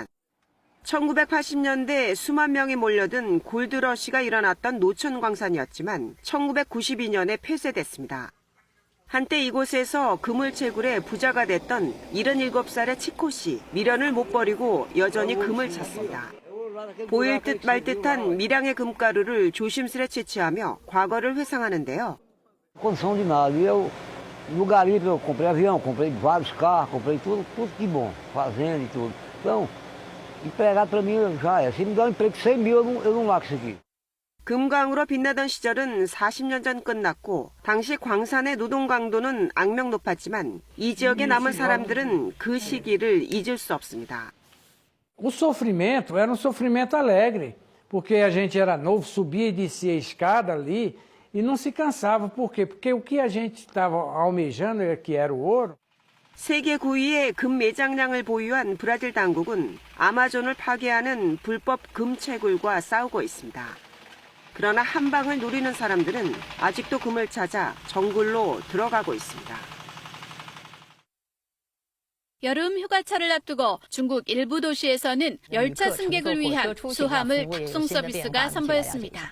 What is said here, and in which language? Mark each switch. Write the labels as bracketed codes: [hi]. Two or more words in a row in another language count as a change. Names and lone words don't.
[ko] 1980년대 수만 명이 몰려든 골드러시가 일어났던 노천 광산이었지만 1992년에 폐쇄됐습니다. 한때 이곳에서 그물채굴에 부자가 됐던 77살의 치코 씨, 미련을 못 버리고 여전히 금을 찾습니다. 보일 듯 말 듯한 미량의 금가루를 조심스레 채취하며 과거를 회상하는데요. [pt] Condição de nada. E eu, no garimpo, eu comprei avião, comprei vários carros, comprei tudo que bom, fazenda e tudo. Então, empregado para mim já é. Se me dá um emprego de 100 mil, eu não largo isso aqui. [ko] 금광으로 빛나던 시절은 40년 전 끝났고 당시 광산의 노동 강도는 악명 높았지만 이 지역에 남은 사람들은 그 시기를 잊을 수 없습니다. [pt] O sofrimento era sofrimento alegre, porque a gente era novo, subia e descia a escada ali e não se cansava. Por quê? Porque o que a gente estava almejando, que era o ouro. [ko] 세계 9위의 금 매장량을 보유한 브라질 당국은 아마존을 파괴하는 불법 금 채굴과 싸우고 있습니다. 그러나 한 방을 노리는 사람들은 아직도 금을 찾아 정글로 들어가고 있습니다. 여름 휴가철을 앞두고 중국 일부 도시에서는 열차 승객을 위한 수화물 탁송 서비스가 선보였습니다.